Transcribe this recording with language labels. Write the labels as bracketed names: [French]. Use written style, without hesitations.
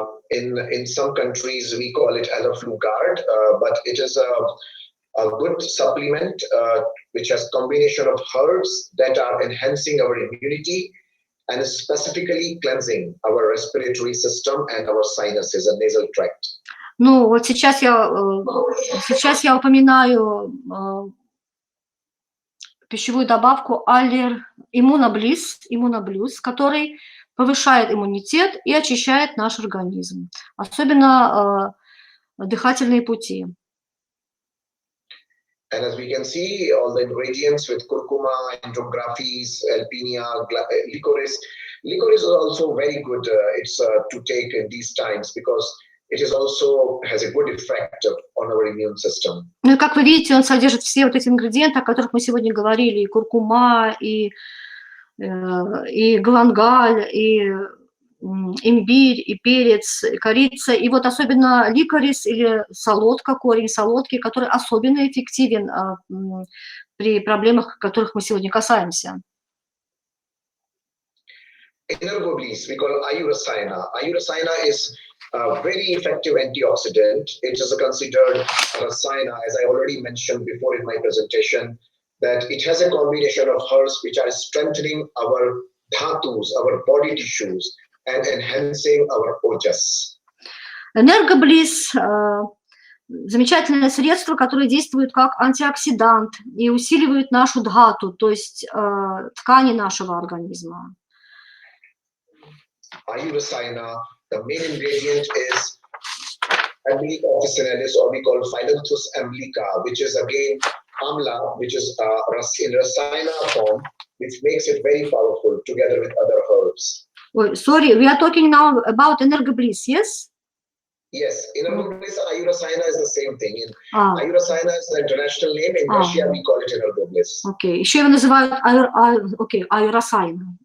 [English] In some countries we call it Flugard, but it is a good supplement which has combination of herbs that are enhancing our immunity and specifically cleansing our respiratory system and our sinuses and nasal tract. [Russian] Ну, вот сейчас я упоминаю пищевую добавку Immunobliss, который повышает иммунитет и очищает наш организм, особенно дыхательные пути. [English] And as we can see, all the ingredients with curcuma, enterographis, alpinia, licorice. Licorice is also very good. It's to take in these times because it is also has a good effect on our immune system. [Russian] Ну и как вы видите, он содержит все вот эти ингредиенты, о которых мы сегодня говорили, и куркума, и и галангаль, и имбирь, и перец, и корица, и вот особенно ликорис или солодка, корень солодки, который особенно эффективен при проблемах, которых мы сегодня касаемся. [English] Energobliss, we call Ayurveda. Ayurveda is a very effective antioxidant. It is considered rasayana, as I already mentioned before in my presentation, that it has a combination of herbs which are strengthening our dhatus, our body tissues, and enhancing our ojas. [Russian] Энергоблисс замечательное средство, которое действует как антиоксидант и усиливает нашу дхату, то есть ткани нашего организма. [English] Ayurveda, the main ingredient is Amlica officinalis, or we call Phyllanthus amlica, which is again amla, which is in rasayana form, which makes it very powerful together with other herbs. Ой, sorry, we are talking now about Energobliss, yes? Yes, Energobliss and Ayurveda is the same thing. Ayurveda is the international name. In Russia, we call it Energobliss. [Russian] Окей, еще его называют Ayurveda.